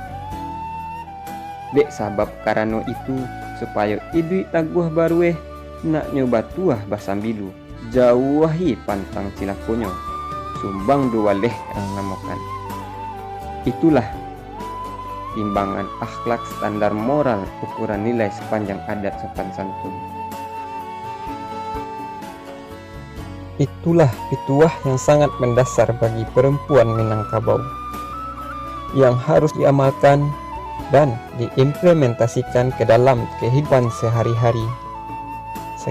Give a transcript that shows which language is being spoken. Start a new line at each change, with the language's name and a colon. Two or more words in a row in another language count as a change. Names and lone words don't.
Minangkabau: Dek sabab karano itu, supaya idui taguh barueh, nak nyoba tuah basambilu, jauhi pantang cilakonyo, sumbang dua leh ang namakan.
Indonesian: Itulah timbangan akhlak standar moral ukuran nilai sepanjang adat sopan santun. Itulah pituah yang sangat mendasar bagi perempuan Minangkabau yang harus diamalkan dan diimplementasikan ke dalam kehidupan sehari-hari.